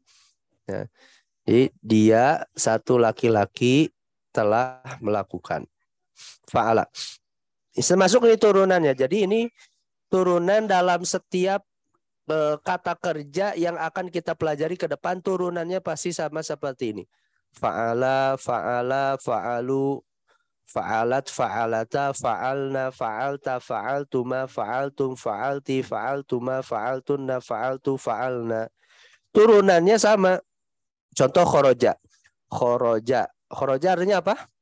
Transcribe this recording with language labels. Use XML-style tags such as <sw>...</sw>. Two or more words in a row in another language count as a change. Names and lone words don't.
<id>Nah, jadi dia satu laki-laki telah melakukan.</id> <ar>فعل.</ar> <id>Termasuk ini turunannya. Jadi ini turunan dalam setiap kata kerja yang akan kita pelajari ke depan, turunannya pasti sama seperti ini.</id> <ar>فعل فعلا فعلوا, فعلت فعلتا فعلن فعلت فعلتما فعلتم فعلت فعلتما فعلتن فعلت فعلنا.</ar> <id>Turunannya sama. Contoh khoroja. Khoroja. Khoroja artinya apa?</id>